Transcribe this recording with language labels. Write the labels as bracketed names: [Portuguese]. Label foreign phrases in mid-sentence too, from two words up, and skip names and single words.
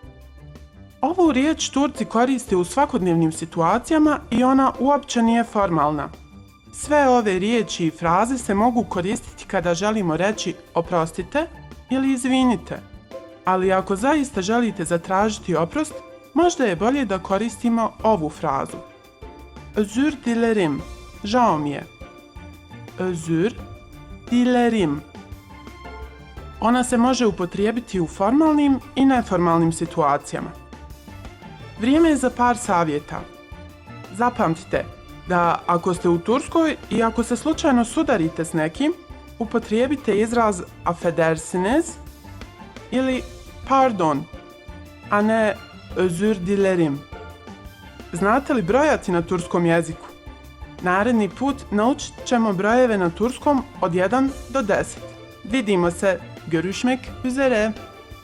[Bosnian] Ovu riječ Turci koriste u svakodnevnim situacijama i ona uopće nije formalna. Sve ove riječi i fraze se mogu koristiti kada želimo reći oprostite ili izvinite. Ali ako zaista želite zatražiti oprost, možda je bolje da koristimo ovu frazu. [Turkish] Özür dilerim, [Bosnian] žao mi je. [Turkish] Özür dilerim. [Bosnian] Ona se može upotrijebiti u formalnim i neformalnim situacijama. Vrijeme je za par savjeta. Zapamtite da ako ste u Turskoj i ako se slučajno sudarite s nekim, upotrijebite izraz affedersiniz ili pardon, a ne [Turkish] özür dilerim. [Bosnian] Znate li brojati na turskom jeziku? Naredni put naučit ćemo brojeve na turskom od 1 do 10. Vidimo se. [Turkish] Görüşmek üzere.